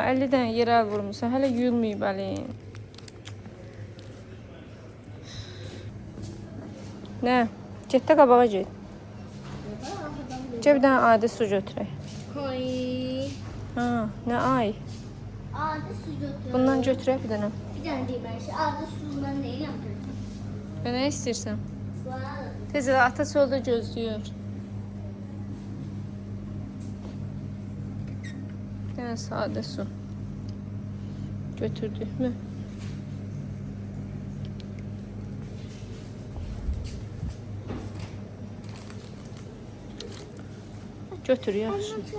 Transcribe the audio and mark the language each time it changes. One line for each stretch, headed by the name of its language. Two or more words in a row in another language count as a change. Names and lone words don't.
Azerbaijani: 50 dənə yerə əl vurmuşsan. Hələ yuyulmayıb əlin. Nə? Get də qabağa get. Get bir dənə adi su götürək. Hay. Ha, nə ay?
Turkish: Adi su götürüyor. Bundan götürək bir dənə. Bir tane değil ben şey. Adi suyundan neyi yapıyorum?
Azerbaijani: Və nə istəyirsən? Var. Tez elə ata çöldə gözləyir. Bir dənə sadə su. Götürdük mü? Götür yaxşı.